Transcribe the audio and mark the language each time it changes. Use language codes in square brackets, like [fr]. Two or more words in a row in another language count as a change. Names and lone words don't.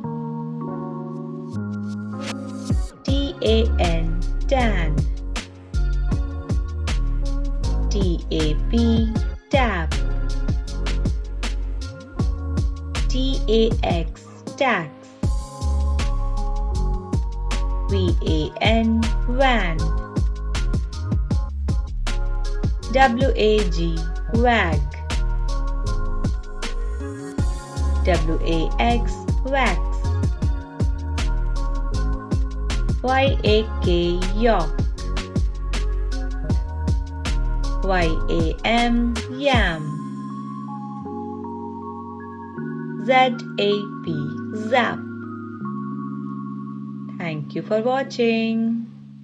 [en] T-A-N, tan. T-A-P, tap. T-A-X, tax. V-A-N, van. W-A-G, wag. W-A-X, wax. Y-A-K, yok. Y-A-M, yam. Z-A-P, zap. Thank you for watching.